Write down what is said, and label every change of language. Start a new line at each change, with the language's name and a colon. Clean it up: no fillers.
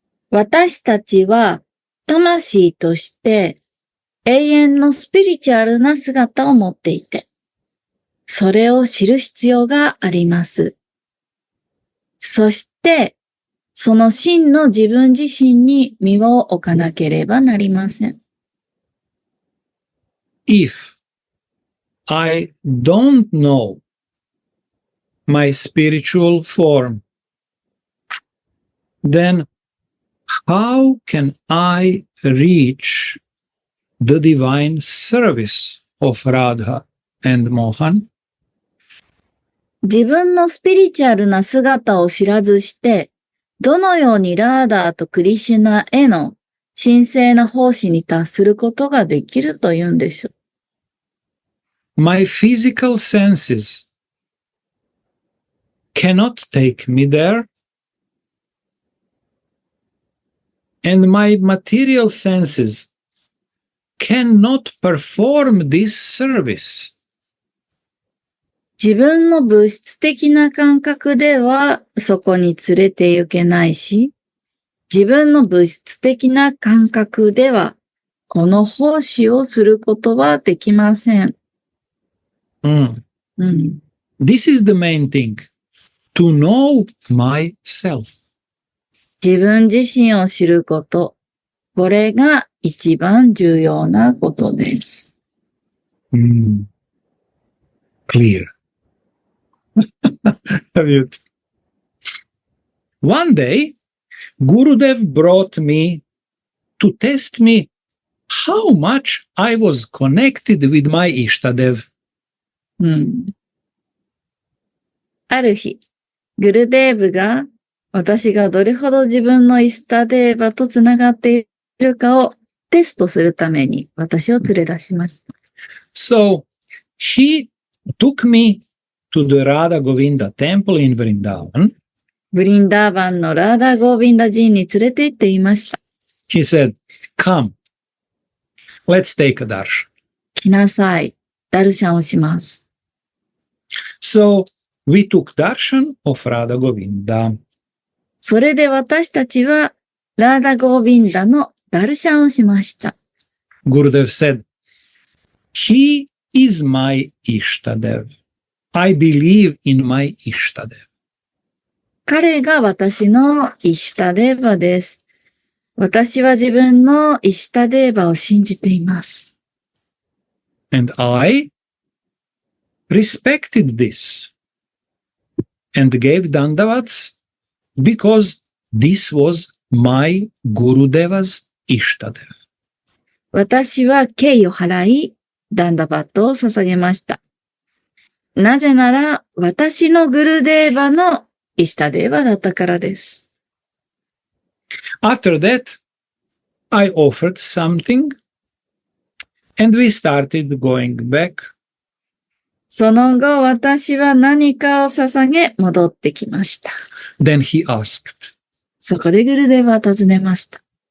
Japanese: 私たちは魂として永遠のスピリチュアルな姿を持っていて、それを知る必要があります。そして、その真の自分自身に身を置かなければなりません。
English: If I don't know my spiritual form, then how can I reach the divine service of Radha and Mohan?
Japanese: 自分のスピリチュアルな姿を知らずして、どのようにラーダーとクリシュナへの神聖な奉仕に達することができるというんでしょう。
English: My physical senses cannot take me there, and my material senses cannot perform this service.
Japanese: 自分の物質的な感覚ではそこに連れて行けないし、自分の物質的な感覚ではこの奉仕をすることはできません。
English: This is the main thing, to know myself.
Japanese: 自分自身を知ること、これが一番重要なことです。
English: Clear. One day, Gurudev brought me to test me how much I was connected with my Ishtadev.
Japanese: ある日、グルデーブが私がどれほど自分のイシュタデーバとつながっているかをテストするために私を連れ出しました。
English: So, he took me to the Radha Govinda temple in Vrindavan.
Japanese: ブリンダーバンのラーダ・ゴービンダ寺院に連れて行っていました。
English: He said, come, let's take a darshan.
Japanese: 来なさい。ダルシャンをします。
English: So, we took darshan of Radha Govinda.
Japanese: それで私たちはラーダ・ゴービンダのダルシャンをしました。
English: Gurudev said, he is my Ishtadev. I believe in my Ishtadev.
Japanese: 彼が私のイシュタデーバです。私は自分のイシュタデーバを信じています。
English: And I respected this and gave dandavats because this was my Gurudeva's Ishtadev.
Japanese: 私は敬意を払い、ダンダバットを捧げました。なぜなら、私のグルデーバのイシュタデーバだったからです。
English: After that, I offered something and we started going back.
Japanese: その後、私は何かを捧げ、戻ってきました。
English: Then he asked,
Japanese: そこでグルデーバは尋ねました。